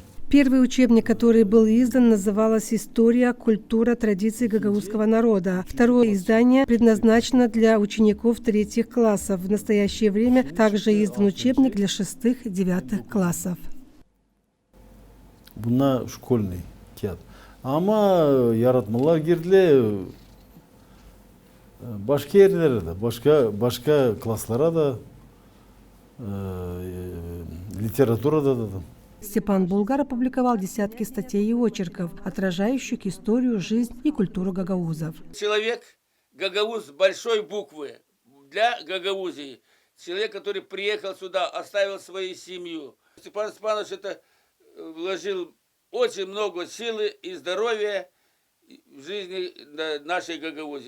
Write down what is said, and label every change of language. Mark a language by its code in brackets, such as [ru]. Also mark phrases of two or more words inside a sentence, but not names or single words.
[ru] Первый учебник, который был издан, назывался «История, культура, традиции гагаузского народа». Второе издание предназначено для учеников 3-х классов. В настоящее время также издан учебник для 6-9 классов. Буна школьный театр. [gag] Ама яратмалар кирдиле башка ерлері да, башка класслара да, литературада да. [ru] Степан Булгар опубликовал десятки статей и очерков, отражающих историю, жизнь и культуру гагаузов. Человек, гагауз большой буквы, для Гагаузии. Человек, который приехал сюда, оставил свою семью. Степан Степанович это вложил очень много силы и здоровья в жизни нашей Гагаузии.